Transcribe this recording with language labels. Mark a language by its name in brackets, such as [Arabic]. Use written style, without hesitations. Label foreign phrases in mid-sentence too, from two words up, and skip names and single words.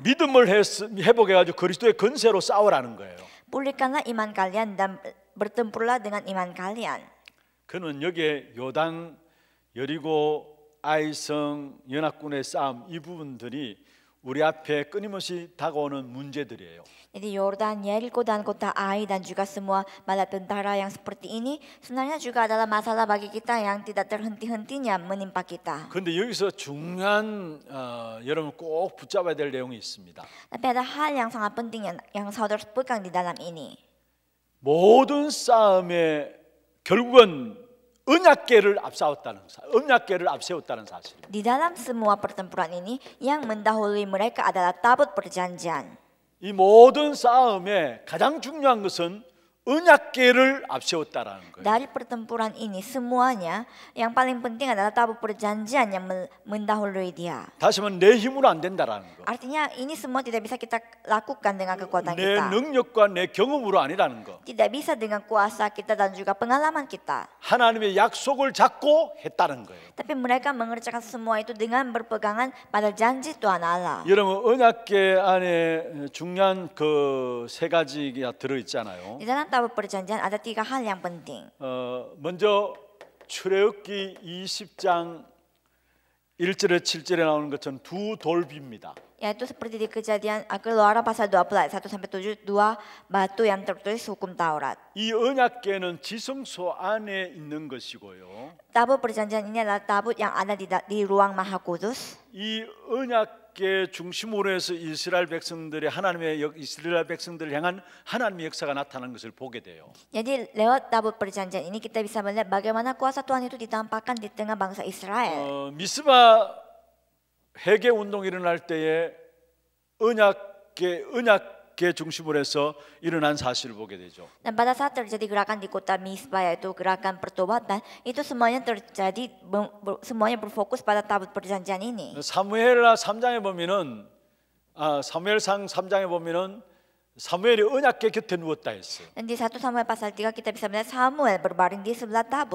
[Korean] 믿음을 회복해가지고 그리스도의 권세로 싸우라는 거예요. [Indonesian] Pulihkanlah iman kalian dan bertempurlah dengan iman kalian. [Korean] 그는 여기에 요당, 여리고, 아이성, 연합군의 싸움 이 부분들이 우리 앞에 끊임없이 다가오는 문제들이에요. [Indonesian] Jadi Yordan, Yeriko dan kota Ai dan juga semua bala tentara yang seperti ini sebenarnya juga adalah masalah bagi kita yang tidak terhenti-hentinya menimpa kita. [Korean] 그런데 여기서 중요한 여러분 꼭 붙잡아야 될 내용이 있습니다. [Indonesian] Tapi ada hal yang sangat penting yang saudara pegang di dalam ini. [Korean] 모든 싸움에 결국은 언약궤를 앞세웠다는 사실. [Indonesian] Di dalam semua pertempuran ini yang mendahului mereka adalah tabut perjanjian. [Korean] 이 모든 싸움에 가장 중요한 것은 언약궤를 앞세웠다라는 거예요. [Indonesian] Dari pertempuran ini semuanya yang paling penting adalah tabut perjanjian yang mendahului dia. [Korean] 다시 말하면 내 힘으로 안 된다라는 거. [Indonesian] Artinya ini semua tidak bisa kita lakukan dengan kekuatan [Korean] 내 [Indonesian] kita. [Korean] 능력과 내 경험으로 아니라는 거. [Indonesian] Tidak bisa dengan kuasa kita dan juga pengalaman kita. [Korean] 하나님의 약속을 잡고 했다는 거예요. [Indonesian] Tapi mereka mengerjakan semua itu dengan berpegangan pada janji Tuhan Allah. [Korean] 여러분 언약궤 안에 중요한 그 세 가지가 들어 있잖아요. [Indonesian] Di dalam tabut perjanjian ada 3 hal yang penting. [Korean] 먼저 출애굽기 20장 1절에 7절에 나오는 것처럼 두 돌비입니다. [Indonesian] Yaitu seperti di kejadian Keluaran pasal 20 ayat 1 sampai 7 2 batu yang tertulis hukum Taurat. [Korean] 이 언약궤는 지성소 안에 있는 것이고요. [Indonesian] Tabut perjanjian ini adalah tabut yang ada di ruang Maha Kudus. [Korean] 이 언약궤 중심으로 해서 이스라엘 백성들의 이스라엘 백성들을 향한 하나님의 역사가 나타나는 것을 보게 돼요. [Indonesian] Jadi lewat tabut perjanjian ini kita bisa melihat bagaimana kuasa Tuhan itu ditampakkan di tengah bangsa Israel. [Korean] 미스바 회개 운동이 일어날 때에 언약궤 중심으로 해서 일어난 사실을 보게 되죠. [Indonesian] Dan pada saat terjadi gerakan di kota Mispa yaitu gerakan pertobatan, itu semuanya terjadi semuanya berfokus pada tabut perjanjian ini. [Korean] 사무엘하 3장에 보면은 사무엘상 3장에 보면은 사무엘이 언약궤 곁에 누웠다 했어요. [Indonesian] Dan di 1 Samuel pasal 3 kita bisa melihat Samuel berbaring di sebelah tabut.